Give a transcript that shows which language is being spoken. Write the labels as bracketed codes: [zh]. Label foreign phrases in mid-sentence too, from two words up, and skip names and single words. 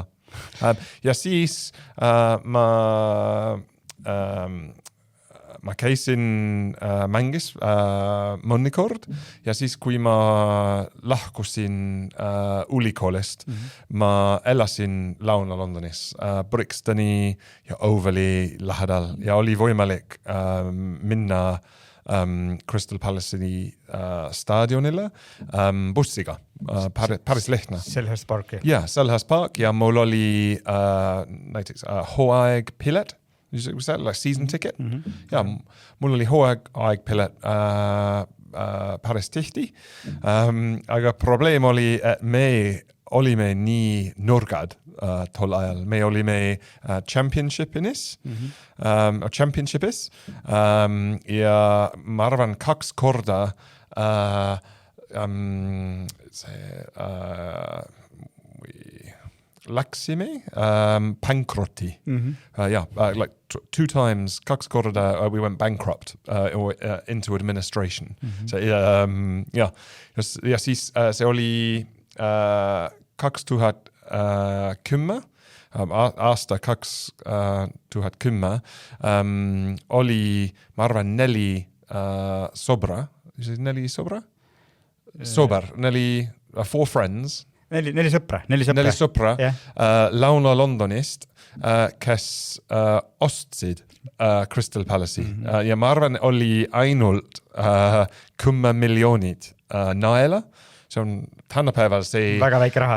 [et] Ja siis ma käisin mängis mõnikord ja siis, kui ma lahkusin ülikoolist, ma elasin Lõuna-Londonis, Brixtoni ja Ovali lähedal ja oli võimalik minna Crystal Palace'i staadionile bussiga, päris lihtne. Selhurst Parki. Ja, Selhurst Park ja mul oli näiteks hooaegpilet, [en] like season ticket. [et] Ja, mul oli hooaegpilet päris tihti, aga probleem oli, et me olime nii nurgad tol ajal. Me olime championshipis ja ma arvan 2 korda läksime pankrotti. [en] Like 2 times, 2 korda we went bankrupt or into administration. So, [et] ja siis see oli 2010, aasta 2010, oli, ma arvan, 4 sobra. [en] 4 sobra? Sober, 4 friends. [et] 4 sõpra. 4 sõpra Lõuna-Londonist, kes ostsid Crystal Palace'i. Ja ma arvan, oli ainult 10 miljonit naela. See on tänapäeval see... Väga väike raha.